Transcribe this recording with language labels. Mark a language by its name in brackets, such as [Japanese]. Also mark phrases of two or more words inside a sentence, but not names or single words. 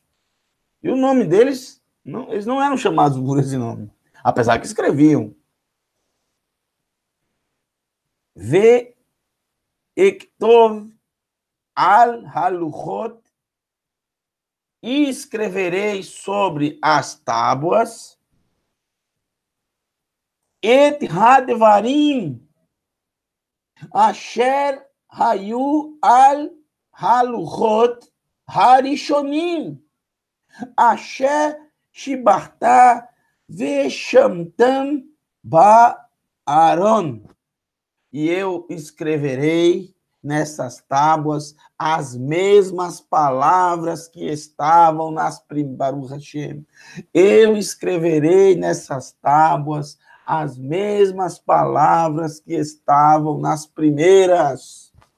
[Portuguese] E o nome deles, eles não eram chamados por esse nome, apesar que escreviam. [Hebrew] ואכתוב על הלוחות, [Portuguese] e escreverei sobre as tábuas [Hebrew] את הדברים אשר היו על הלוחות הראשונים אשר שיברת ושמתם בארון. [Portuguese] E eu escreverei nessas tábuas as mesmas palavras que estavam nas [Hebrew] ברוך השם. [Portuguese] Eu escreverei nessas tábuas as mesmas palavras que estavam nas primeiras.